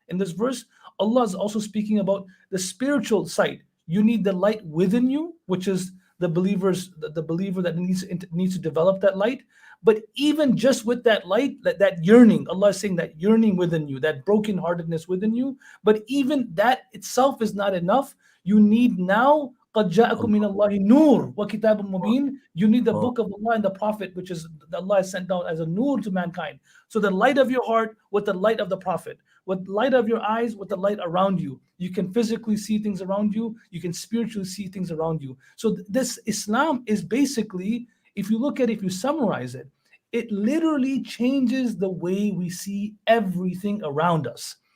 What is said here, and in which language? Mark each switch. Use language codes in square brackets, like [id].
[en] In this verse, Allah is also speaking about the spiritual sight. You need the light within you, which is the believer that needs to develop that light. But even just with that light, that yearning, Allah is saying that yearning within you, that brokenheartedness within you. But even that itself is not enough. You need now [ar] قَدْ جَاءَكُم مِّنَ اللَّهِ نُورٌ وَكِتَابٌ مُبِينٌ. [en] You need the book of Allah and the Prophet, which is Allah has sent down as a nur to mankind. So the light of your heart with the light of the Prophet, with the light of your eyes with the light around you. You can physically see things around you. You can spiritually see things around you. So this Islam is basically, if you look at it, if you summarize it, it literally changes the way we see everything around us.